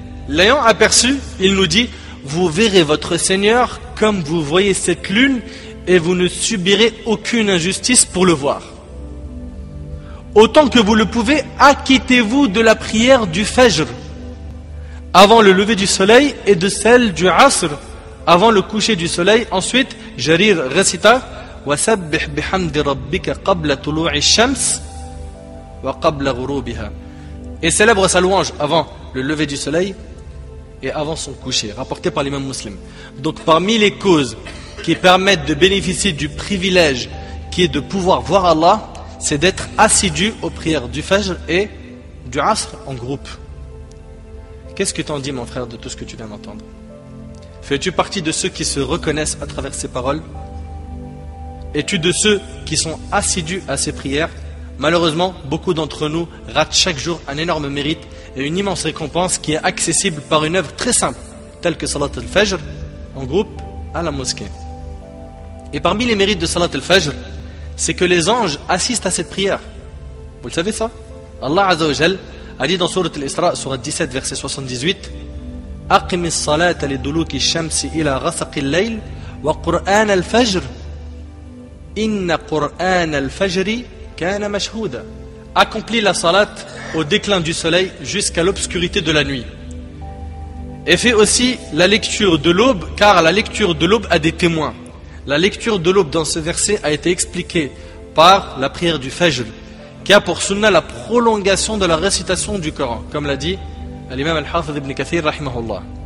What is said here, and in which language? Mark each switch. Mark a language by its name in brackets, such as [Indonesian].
[French] L'ayant aperçu, il nous dit, vous verrez votre Seigneur comme vous voyez cette lune et vous ne subirez aucune injustice pour le voir. Autant que vous le pouvez, acquittez-vous de la prière du Fajr. avant le lever du soleil et de celle du Asr avant le coucher du soleil. Ensuite, Jarir récita [Arabic] وَسَبِّحْ بِحَمْدِ رَبِّكَ قَبْلَ طُلُوعِ الشَّمْسِ وَقَبْلَ غُرُوبِهَا. [French] Et célèbre sa louange avant le lever du soleil et avant son coucher, rapporté par l'imam Muslim. Donc parmi les causes qui permettent de bénéficier du privilège qui est de pouvoir voir Allah, c'est d'être assidu aux prières du Fajr et du Asr en groupe. Qu'est-ce que t'en dis, mon frère, de tout ce que tu viens d'entendre? Fais-tu partie de ceux qui se reconnaissent à travers ces paroles? Es-tu de ceux qui sont assidus à ces prières? Malheureusement, beaucoup d'entre nous ratent chaque jour un énorme mérite et une immense récompense qui est accessible par une œuvre très simple, telle que Salat al-Fajr, en groupe, à la mosquée. Et parmi les mérites de Salat al-Fajr, c'est que les anges assistent à cette prière. Vous le savez ça? Allah Azza wa Jal a dit dans Sourate al-Isra, Sourate 17, verset 78, [Arabic] أقم الصلاة لدلوك الشمس إلى غسق الليل وقرآن الفجر إن قرآن الفجر كان مشهودا. [French] Accomplis la salat au déclin du soleil jusqu'à l'obscurité de la nuit. Et fais aussi la lecture de l'aube, car la lecture de l'aube a des témoins. La lecture de l'aube dans ce verset a été expliquée par la prière du Fajr, qui a pour sunna la prolongation de la récitation du Coran, comme l'a dit l'imam al-Hafidh ibn Kathir rahimahullah.